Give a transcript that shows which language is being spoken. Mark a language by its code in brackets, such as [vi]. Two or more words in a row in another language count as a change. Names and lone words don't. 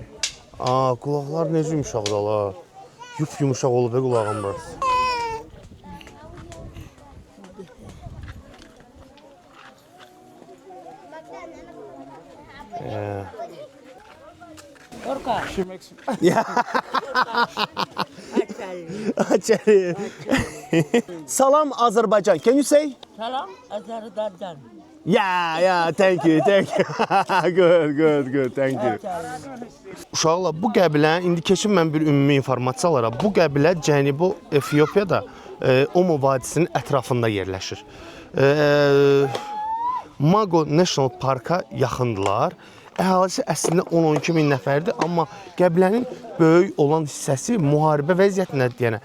[az] Qulaqlar necə yumuşaqdır. Yumuşaq olub qulağım burası. Orkan. [en] She makes. Açali. [az] Salam Azərbaycan. [en] Can you say? [az] Salam Azerbaycan. [en] Yeah, thank you. Good, thank you. [az] Uşaqlar, bu qəbilə, indi keçin mən bir ümumi informasiya alaraq, bu qəbilə Cənubi Efiopiyada Omo vadisinin ətrafında yerləşir. Mago National Parka yaxındılar. Əhalisi əslində 10-12 min nəfərdir, amma qəbilənin böyük olan hissəsi müharibə vəziyyətindədir deyənə.